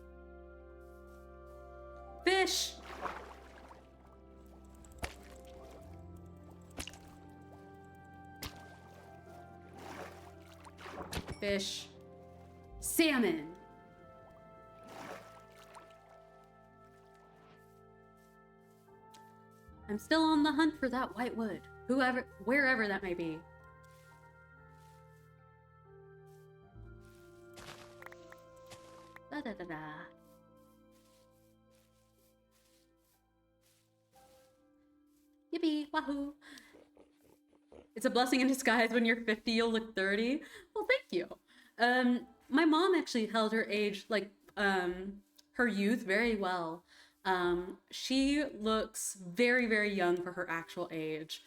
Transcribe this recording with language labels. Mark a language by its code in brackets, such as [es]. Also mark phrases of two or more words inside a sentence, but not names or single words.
[en] Fish! Fish. Salmon! I'm still on the hunt for that white wood. Wherever that may be. Da-da-da-da. Yippee! Wahoo! It's a blessing in disguise. When you're 50, you'll look 30. Well, thank you. My mom actually held her age, like, her youth very well. She looks very, very young for her actual age.